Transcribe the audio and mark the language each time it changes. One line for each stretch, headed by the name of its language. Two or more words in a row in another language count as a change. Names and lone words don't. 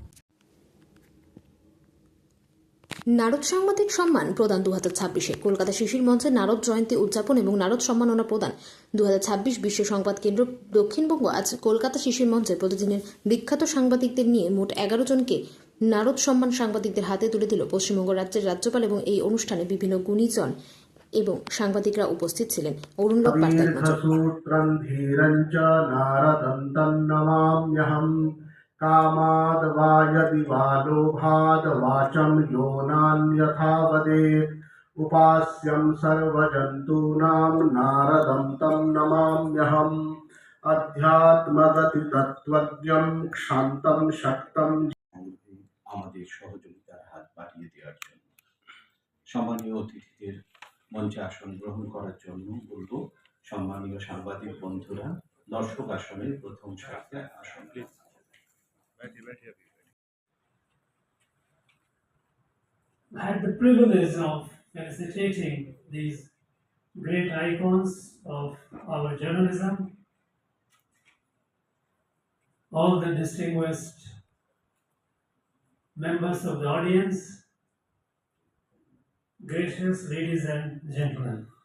Bangla: নারদ সাংবাদিক সম্মান প্রদান 2026 কলকাতা শিশির মঞ্চে নারদ জয়ন্তী উদযাপন এবং নারদ সম্মাননা প্রদান 2026 বিশ্ব সংবাদ কেন্দ্র দক্ষিণবঙ্গ আজ কলকাতা শিশির মঞ্চে প্রতিদিনের বিখ্যাত সাংবাদিকদের নিয়ে মোট 11 জনকে নারদ সম্মান সাংবাদিকদের হাতে তুলে দিল পশ্চিমবঙ্গ রাজ্যের রাজ্যপাল। এবং এই অনুষ্ঠানে বিভিন্ন গুণীজন এবং সাংবাদিকরা উপস্থিত ছিলেন। অরুণলোক বার্তা এক নজর।
Sanskrit: कामाद्वायदिवालोभाद्वाचं यो नान्यथा वदेत् उपास्यं सर्वजन्तूनां नारदं तं नमाम्यहम् अध्यात्मगतितत्त्वज्ञं क्षान्तं शक्तं
Bangla: আমাদের সহযোগিতার হাত বাড়িয়ে দেওয়ার জন্য সম্মানীয় অতিথিদের মঞ্চে আসন গ্রহণ করার জন্য বলবো। সম্মানীয় সাংবাদিক বন্ধুরা, দর্শক আসনের প্রথম সারিতে আসন।
English: I had the privilege of felicitating these great icons of our journalism, all the distinguished members of the audience, gracious ladies and gentlemen.